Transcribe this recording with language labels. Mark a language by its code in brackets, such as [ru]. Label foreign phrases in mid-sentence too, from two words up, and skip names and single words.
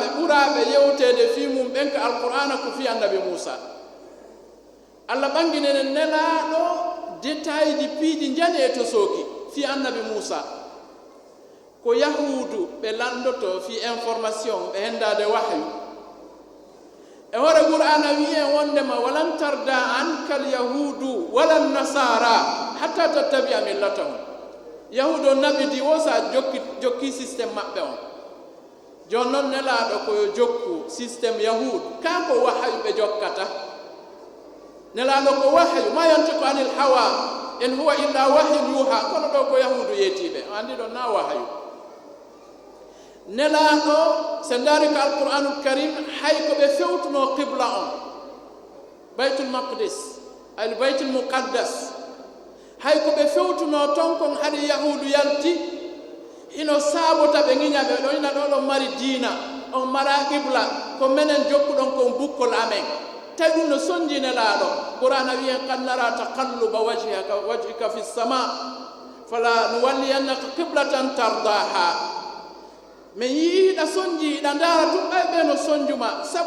[ff] ɓuraɓe yewtede fi mum ɓen ka alqur'ana ko fi annabi moussa allah ɓanginenen nelaɗo détail ji piiji jani e to sooki fi annabi moussa ko yahudu ɓe landoto fi information ɓe hendade wahyu e hoore qur'ana wi'en wondema [ar] ولن ترضى عنك اليهود ولا النصارى حتى تتبع ملتهم [ff] yahudu o nabidi wo sa jokki systéme maɓɓe on jon noon nelaɗo koyo jokku systéme yahudu kako wahyu ɓe jokkata nelaɗo ko wahyu [ar] ما ينطق عن الهوى إن هو إلا وحي يوحى [ff] kono ɗo ko yahudu yetiɓe andi ɗon na wahyu nelaɗo se daari ko alqur'anul karim hay ko ɓe fewtuno qibla on baytul maqdis al baytul muqaddas hay ko ɓe fewtuno ton kon haɗi yahudu yalti ino saabota ɓe ŋiñaɓe ɗo ina ɗo ɗon mari diina on mara qibla ko menen jokkuɗon kon bukkol amen tawi ɗum no sonji nelaɗo qur'ana wiyen [ar] قد نرى تقلب وجهك في السماء فلنولينك قبلة ترضاها [ff] min yiiɗa sonjiiɗa ndaara tum ɓay ɓe no sonjuma sabu